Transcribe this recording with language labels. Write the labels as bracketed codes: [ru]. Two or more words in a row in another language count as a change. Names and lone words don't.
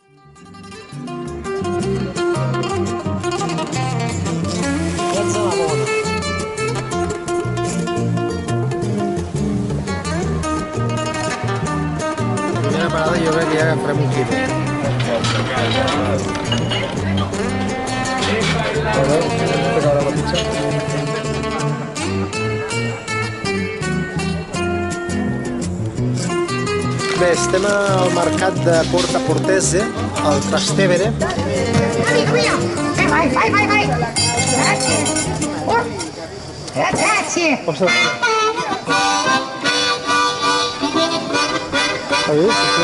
[ca] Primera parada jo crec que ja agafarem un quilo. A veure, que caurà la pizza. Bé, estem al mercat de Porta Portese, al Trastevere. [it] Amico mio! Vai, vai, vai, vai! Grazie! Oh. Grazie! Hai vist?